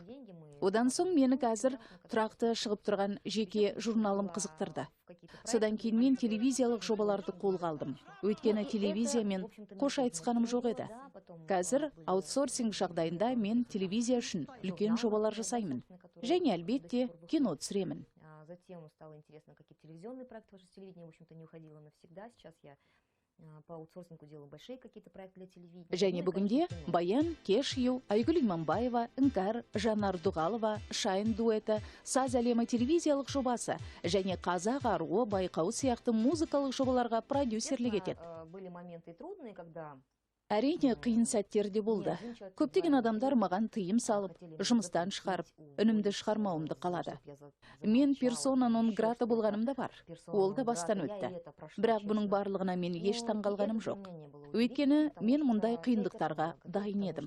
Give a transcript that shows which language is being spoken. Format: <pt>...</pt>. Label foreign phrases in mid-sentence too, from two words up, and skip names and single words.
<kk>Одан соң мені қазір тұрақты шығып тұрған жеке журналым қызықтырды. Содан кейін мен телевизиялық жобаларды қолға алдым. Өйткені телевизиямен қош айтысқаным жоқ еді. Қазір аутсорсинг жағдайында мен телевизия үшін үлкен жобалар жасаймын. Және әлбетте кино түсіремін.</kk> <ru>Затем стало интересно, какие телевизионные проекты, потому что телевидение, в общем-то, не уходило навсегда. Сейчас я по аутсорсингу делаю большие какие-то проекты для телевидения.</ru> <kk>Және бүгінде Баян, Кеш, Айгүл Иманбаева, Іңкәр, Жанар Дұғалова, Шайын дуэті, Саз әлемі телевизиялық жобасы және Қазақ аруы байқауы сияқты музыкалық жобаларға продюсерлік етеді.</kk> <ru>Были моменты трудные, когда</ru> <kk>Әрине қиын сәттер де болды. Көптеген адамдар маған тыйым салып, жұмыстан шығарып, үнімді шығармауымды қалады. Мен персона нон грата болғаным да бар. Ол да бастан өтті. Бірақ бұның барлығына мен еш таңғалғаным жоқ. Өйткені мен мұндай қиындықтарға дайын едім.</kk>